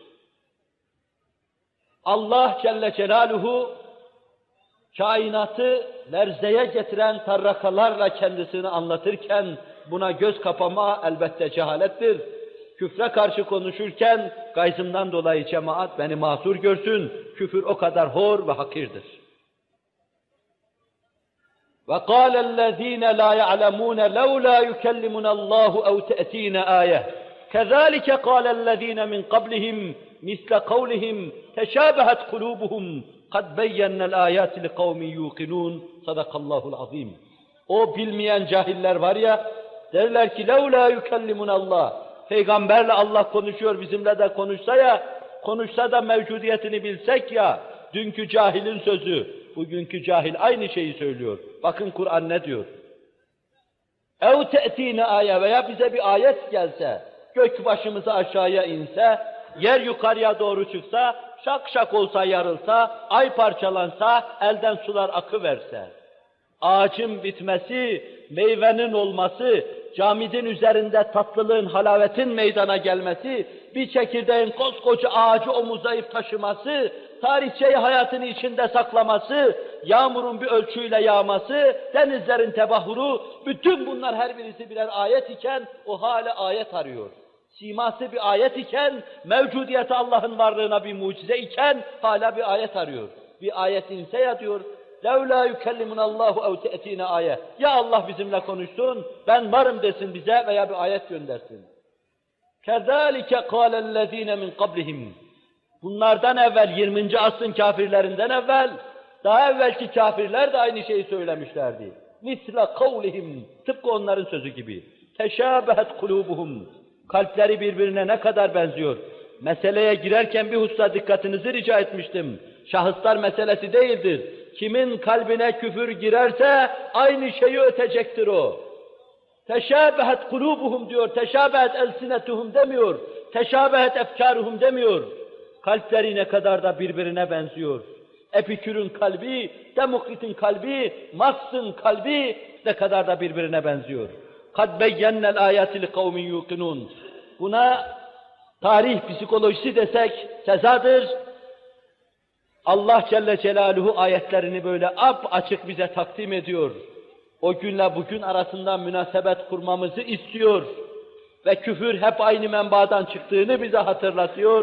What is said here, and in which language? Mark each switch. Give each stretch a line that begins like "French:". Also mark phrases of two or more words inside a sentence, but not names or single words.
Turkish: Allah
Arabic: جل جلاله
Turkish: kainatı lerzeye getiren tarrakalarla kendisini anlatırken buna göz kapama elbette cehalettir. Küfre karşı konuşurken gayzımdan dolayı cemaat beni mahsur görsün, küfür o kadar hor ve hakirdir.
Arabic: وَقَالَ الَّذ۪ينَ لَا يَعْلَمُونَ لَوْلَا يُكَلِّمُنَ اللّٰهُ اَوْ تَأْت۪ينَ آيَةً كَذَٰلِكَ قَالَ الَّذ۪ينَ مِنْ قَبْلِهِمْ مِثْلَ قَوْلِهِمْ تَشَابَهَتْ قُلُوبُهُمْ قَدْ بَيَّنَّ الْآيَاتِ لِقَوْمٍ يُوقِنُونَ صدق الله العظيم.
Turkish: O bilmeyen cahiller var ya, derler ki
Arabic: لَوْلَا يُكَلِّمُنَ اللّٰهُ
Turkish: Peygamberle Allah konuşuyor, bizimle de konuşsa ya, konuşsa da mevcudiyetini bilsek ya, dünkü cahilin sözü, bugünkü cahil aynı şeyi söylüyor. Bakın Kur'an ne diyor?
Arabic: اَوْ تَأْتِينَ
Turkish: ayet veya bize bir ayet gelse, gök başımıza aşağıya inse, yer yukarıya doğru çıksa, şak şak olsa yarılsa, ay parçalansa, elden sular akıverse, ağacın bitmesi, meyvenin olması, camidin üzerinde tatlılığın, halavetin meydana gelmesi, bir çekirdeğin koskoca ağacı omuzlayıp taşıması, tarihçeyi hayatını içinde saklaması, yağmurun bir ölçüyle yağması, denizlerin tebahuru, bütün bunlar her birisi birer ayet iken o hala ayet arıyor. Siması bir ayet iken, mevcudiyeti Allah'ın varlığına bir mucize iken, hala bir ayet arıyor. Bir ayet inse ya diyor,
Arabic: لَوْلَا يُكَلِّمُنَ اللّٰهُ اَوْ تَأْتِينَ ayet.
Turkish: Ya Allah bizimle konuşsun, ben varım desin bize veya bir ayet göndersin.
Arabic: كَذَٰلِكَ قَالَ الَّذ۪ينَ مِنْ قَبْلِهِمْ.
Turkish: Bunlardan evvel, 20. asrın kafirlerinden evvel, daha evvelki kafirler de aynı şeyi söylemişlerdi.
Arabic: مِثْلَ قَوْلِهِمْ.
Turkish: Tıpkı onların sözü gibi.
Arabic: تَشَابَهَتْ قُلُوبُهُمْ.
Turkish: Kalpleri birbirine ne kadar benziyor. Meseleye girerken bir hususa dikkatinizi rica etmiştim. Şahıslar meselesi değildir. Kimin kalbine küfür girerse aynı şeyi ötecektir o.
Arabic: تشابهت قلوبهم
Turkish: diyor,
Arabic: تشابهت ألسنتهم
Turkish: demiyor,
Arabic: تشابهت أفكارهم
Turkish: demiyor. Kalpleri ne kadar da birbirine benziyor. Epikür'ün kalbi, Demokrit'in kalbi, Marx'ın kalbi ne kadar da birbirine benziyor.
Arabic: قَدْ بَيَّنَّ الْآيَاتِ لِقَوْمٍ يُوقِنُونَ.
Turkish: Buna tarih psikolojisi desek cezadır. Allah
Arabic: جل جلاله
Turkish: ayetlerini böyle açık bize takdim ediyor. O günle bugün arasında münasebet kurmamızı istiyor. Ve küfür hep aynı menbaadan çıktığını bize hatırlatıyor.